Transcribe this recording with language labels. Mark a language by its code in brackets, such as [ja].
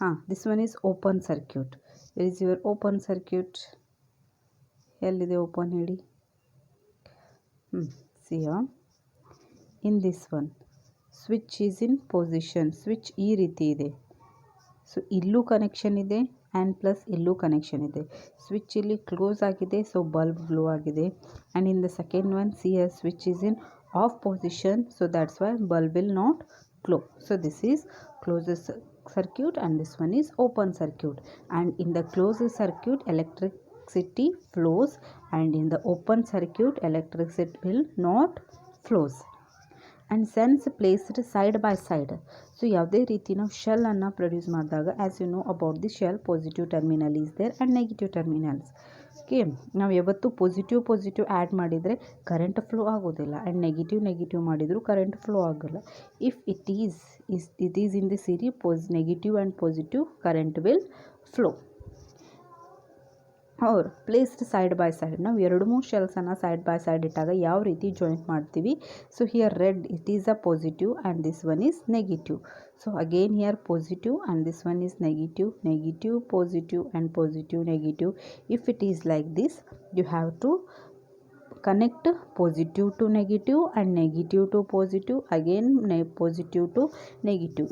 [en] This one is open circuit. Where is your open circuit? [kn] ಎಲ್ಲಿದೆ open ಹೇಳಿ? [en] See here, in this one switch is in position. [kn] switch ಈ ರೀತಿ ಇದೆ, so ಇಲ್ಲೂ connection ಇದೆ and plus ಇಲ್ಲೂ connection ಇದೆ. ಸ್ವಿಚ್ ಇಲ್ಲಿ ಕ್ಲೋಸ್ ಆಗಿದೆ, ಸೊ ಬಲ್ಬ್ ಗ್ಲೋ ಆಗಿದೆ. [en] And in the second one C a switch is in off position, so that's why bulb will not glow. So this is closed circuit and this one is open circuit. And in the closed circuit electricity flows, and in the open circuit electricity will not flows. And cells placed side by side. So [kn] ಯಾವುದೇ ರೀತಿ ನಾವು shell ಅನ್ನು produce ಮಾಡಿದಾಗ, [en] As you know about the cell, positive terminal is there and negative terminals. [kn] Okay, ನಾವು ಯಾವತ್ತು positive add ಮಾಡಿದರೆ current flow ಆಗೋದಿಲ್ಲ, and negative ಮಾಡಿದರೂ ಕರೆಂಟ್ ಫ್ಲೋ ಆಗೋಲ್ಲ. [en] If it is in the series negative and positive, current will flow. [kn] ಅವ್ರು placed side by side, ನಾವು 2-3 ಶೆಲ್ಸನ್ನು side by side ಇಟ್ಟಾಗ ಯಾವ ರೀತಿ ಜಾಯಿಂಟ್ ಮಾಡ್ತೀವಿ. [en] So here red, it is a positive and this one is negative. So again here positive and this one is negative, positive and positive negative. If it is like this, you have to connect positive to negative and negative to positive, again positive to negative.